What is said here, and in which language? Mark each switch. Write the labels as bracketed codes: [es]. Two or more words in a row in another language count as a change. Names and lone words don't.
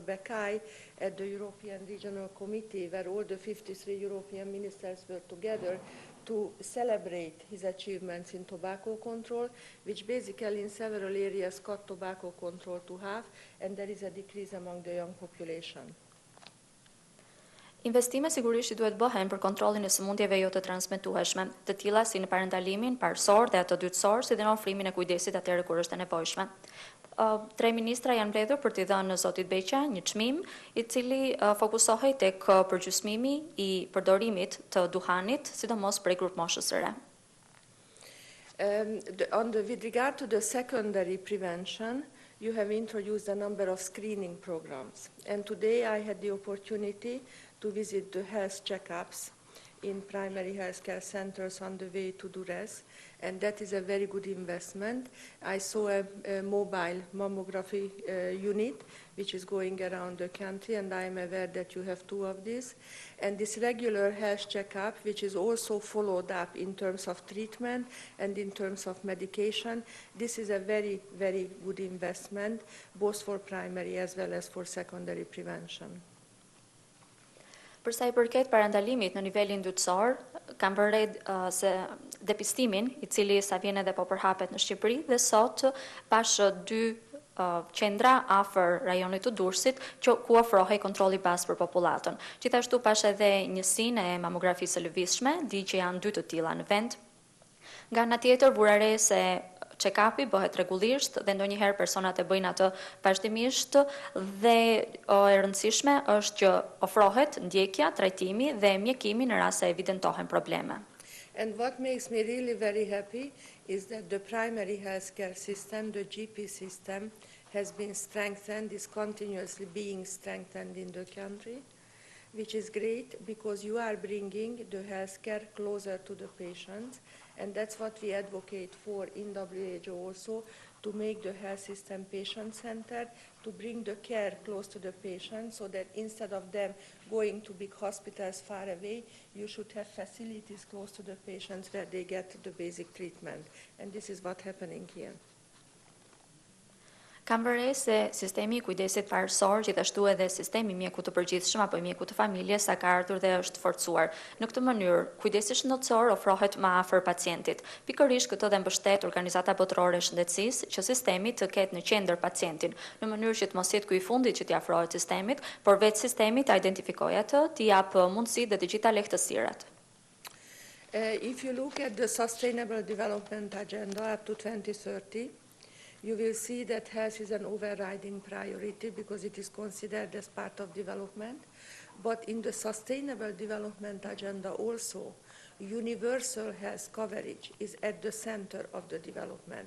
[en] Bekai at the European Regional Committee, where all the 53 European ministers were together to celebrate his achievements in tobacco control, which basically in several areas cut tobacco control to half, and there is a decrease among the young population. [sq] Investime sigurisht duhet bëhen për kontrollin e sëmundjeve jo të transmetueshme, të tilla si në parentalimin parësor dhe atë dytësor, si dhe në ofrimin e kujdesit atëherë kur është e nevojshme. 3 ministra janë mbledhur për t'i dhënë Zotit Beqa një çmim, i cili fokusohej tek përgjysmimi i përdorimit të duhanit, sidomos prej grup moshës së re. [en] With regard to the secondary prevention, you have introduced a number of screening programs. And today I had the opportunity to visit the health checkups in primary healthcare centers on the way to duress, and that is a very good investment. I saw a mobile mammography unit which is going around the country, and I am aware that you have 2 of these. And this regular health checkup, which is also followed up in terms of treatment and in terms of medication, this is a very, very good investment, both for primary as well as for secondary prevention. [sq] Përsa i përket parandalimit në nivelin yndyrtësor, kam bërë se depistimin, i cili sa vjen edhe po përhapet në Shqipëri, dhe sot pash 2 qendra afër rajonit të Durrësit ku ofrohej kontrolli bazë për popullatën. Gjithashtu pash edhe njësinë e mamografisë së lëvizshme, di që janë 2 të tilla në vend. Nga ana tjetër, vura re se check-upi bëhet rregullisht dhe ndonjëherë personat e bëjnë atë vazhdimisht dhe e rëndësishme është që ofrohet ndjekja, trajtimi dhe mjekimi në rast se evidentohen probleme. [en] And what makes me really very happy is that the primary healthcare system, the GP system, has been strengthened, is continuously being strengthened in the country, which is great because you are bringing the healthcare closer to the patients, and that's what we advocate for in WHO also, to make the health system patient-centered, to bring the care close to the patient so that instead of them going to big hospitals far away, you should have facilities close to the patients where they get the basic treatment. And this is what's happening here. [sq] Kam vërej se sistemi I kujdesit parësor, gjithashtu edhe sistemi mjeku të përgjithshëm apo mjeku të familjes sa ka ardhur dhe është forcuar. Në këtë mënyrë, kujdesi shëndetësor ofrohet më afër pacientit. Pikërisht këtë dhe mbështet Organizata Botërore e Shëndetësisë që sistemi të ketë në qendër pacientin, në mënyrë që të mos jetë ky I fundit që t'i afrohet sistemit, por vetë sistemi ta identifikojë atë, t'i jap mundësi dhe të gjitha lehtësirat. [en] If you look at the Sustainable Development Agenda up to 2030, you will see that health is an overriding priority because it is considered as part of development. But in the Sustainable Development Agenda also, universal health coverage is at the center of the development.